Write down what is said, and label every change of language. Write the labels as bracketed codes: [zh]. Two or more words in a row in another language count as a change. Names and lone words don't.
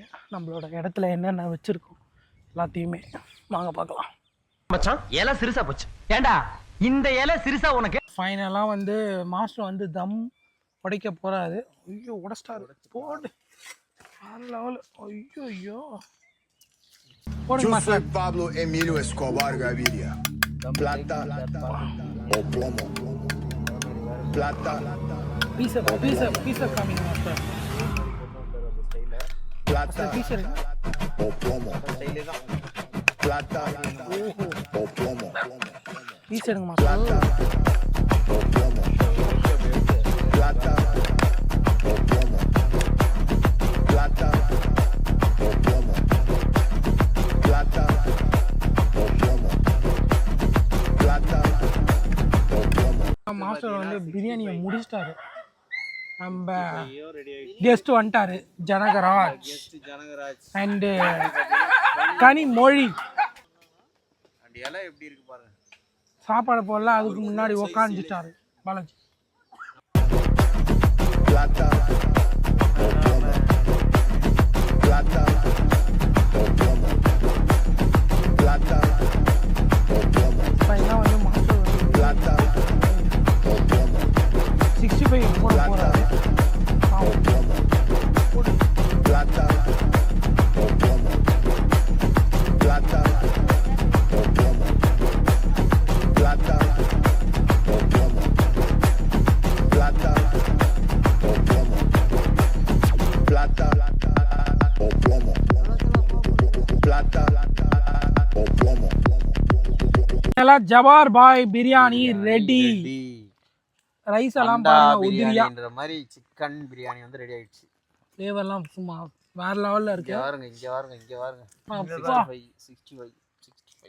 [ta] நம்மளோட இடத்துல என்னென்ன வச்சுருக்கோம் எல்லாத்தையுமே வாங்க பார்க்கலாம். மச்சான் இலை சிறுசா போச்சு. ஏண்டா இந்த இலை சிறுசா உனக்கு? ஃபைனலாக வந்து மாஸ்டர் வந்து தம் உடைக்க போகிறாரு. ஐயோ உடச்சிட்டாரு. போடு லெவல். ஐயோ போடுங்க மாஸ்டர். [es] Pablo Emilio Escobar Gaviria. Plata o plomo. Plata. [ta] பீஸை காமிங்க மாஸ்டர். [es] Plata [ta] பீஸை [es] o plomo. Plata o plomo. [ta] பீஸ் எடுங்க மாஸ்டர். [es] O plomo. Plata o plomo. Plata o plomo. Plata o plomo. Plata o plomo. [ta] மாஸ்டர் வந்து பிரியாணியை முடிச்சிட்டாரு. நம்ம ரெடி ஆயிடுச்சு. கெஸ்ட் வந்துட்டாரு ஜனகராஜ் கெஸ்ட் ஜனகராஜ் அண்டு கனிமொழி. அந்த இலை எப்படி இருக்கு பாருங்க. சாப்பாடு போடல, அதுக்கு முன்னாடி உக்காந்துட்டாரு பாலாஜி. [es] Plata o plomo. Plata o plomo. Plata o plomo. [ta] பையன் வந்து மாஸ்டர் [es] Plata o plomo. [ta] 65 போட போறாரு. [es] O plomo. Plata o plomo. Plata o plomo. Plata o plomo. Plata o plomo. Plata o plomo. Plata o plomo. [ta] எல்லாம் ஜவார் பாய் பிரியாணி ரெடி. ரைஸ் எல்லாம் பாருங்க உதிரியா. பிரியாணின்ற மாதிரி சிக்கன் பிரியாணி வந்து ரெடி ஆயிடுச்சு. ஃப்ளேவர்லாம் சும்மா வேற லெவல்ல இருக்கு. இங்க பாருங்க, இங்க பாருங்க, இங்க பாருங்க. அப்பா 65